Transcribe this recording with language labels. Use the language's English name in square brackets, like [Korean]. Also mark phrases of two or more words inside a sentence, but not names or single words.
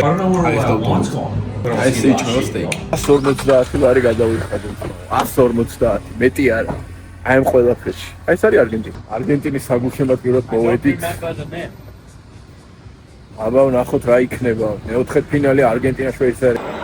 [English] I don't know where all that wine's gone. [Georgian] აი ეს იჭმევა სტეიკი. 150 ლარი გადავიხადე. 150. მეტი არა. აი ამ ყველაფერში. აი ეს არის არგენტინა. არგენტინის საგულშემატკივრად მოვედით. აბა ვნახოთ რა იქნება. მეოთხე ფინალი არგენტინა შვეიცარია.